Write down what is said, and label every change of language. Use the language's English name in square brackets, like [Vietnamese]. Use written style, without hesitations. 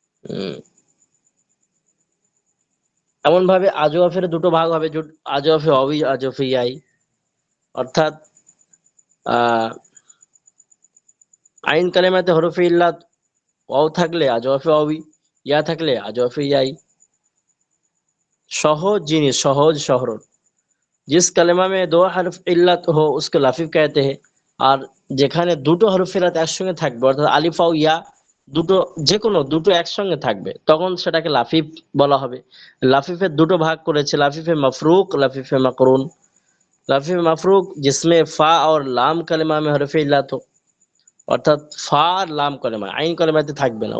[Bangla] উম, এমন ভাবে আজওয়াফের দুটো ভাগ হবে, আজওয়াফে ওয়াwi, আজওয়াফে ইয়াই। অর্থাৎ আহ আইন কালেমাতে হরফে ইল্লাত ওয়াও থাকলে আজওয়াফে ওয়াwi, ইয়া থাকলে আজওয়াফে ইয়াই। সহজ জিনিস, সহজ সরল। [Hindi] जिस कलमा में दो हरफ इल्लत हो उसको लाफিফ कहते हैं। [Bangla] আর যেখানে দুটো হরফ ইল্লাত একসঙ্গে থাকবে, অর্থাৎ আলিফ ও ইয়া দুটো, যে কোনো দুটো একসঙ্গে থাকবে, তখন সেটাকে লাফিফ বলা হবে। লাফিফের দুটো ভাগ করেছে, লাফিফে মফরুক, লাফিফে মাকরুন। লাফিফে মফরুক जिसमें ফা और লাম কালেমা में হরফে ইল্লাত हो, অর্থাৎ ফা আর লাম কালেমা, আইন কালেমাতে থাকবে না।